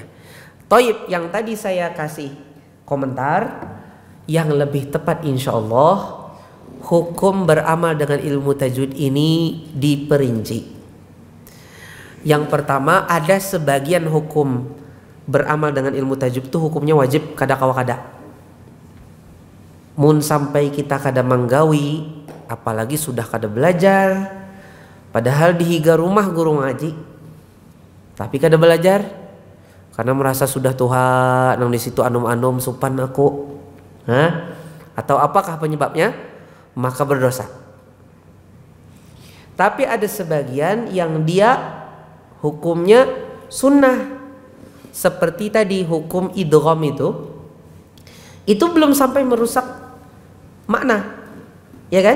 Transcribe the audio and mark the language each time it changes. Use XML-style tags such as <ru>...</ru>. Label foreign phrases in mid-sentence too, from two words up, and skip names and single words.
<id>Toib yang tadi saya kasih komentar, yang lebih tepat insya Allah hukum beramal dengan ilmu tajwid ini diperinci. Yang pertama, ada sebagian hukum beramal dengan ilmu tajwid itu hukumnya wajib</id> <bjn>kada kawa kada. Mun sampai kita kada manggawi, apalagi sudah kada belajar, padahal dihiga rumah guru ngaji, tapi kada belajar karena merasa sudah Tuhan nang di situ anum-anum supan aku,</bjn> <id>atau apakah penyebabnya? Maka berdosa. Tapi ada sebagian yang dia hukumnya sunnah, seperti tadi hukum idgham itu belum sampai merusak makna, ya kan?</id>